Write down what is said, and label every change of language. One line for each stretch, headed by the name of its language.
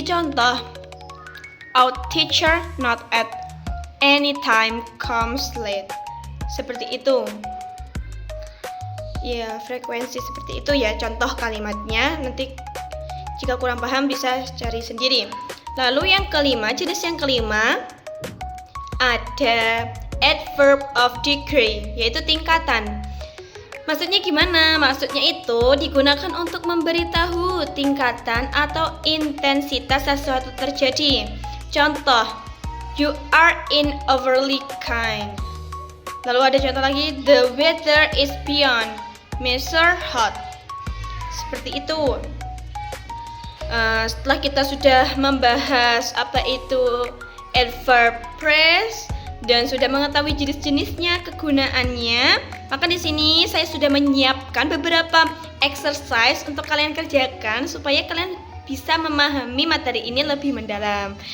English: Contoh, our teacher not at any time comes late.
Indonesian: Seperti itu. Ya, frekuensi seperti itu ya contoh kalimatnya. Nanti jika kurang paham bisa cari sendiri. Lalu yang kelima, jenis yang kelima ada adverb of degree, yaitu tingkatan. Maksudnya gimana? Maksudnya itu digunakan untuk memberitahu tingkatan atau intensitas sesuatu terjadi.
English: Contoh, you are in overly kind.
Indonesian: Lalu ada contoh lagi,
English: the weather is beyond measure hot.
Indonesian: Seperti itu. Setelah kita sudah membahas apa itu adverb phrase dan sudah mengetahui jenis-jenisnya, kegunaannya, maka di sini saya sudah menyiapkan beberapa exercise untuk kalian kerjakan supaya kalian bisa memahami materi ini lebih mendalam.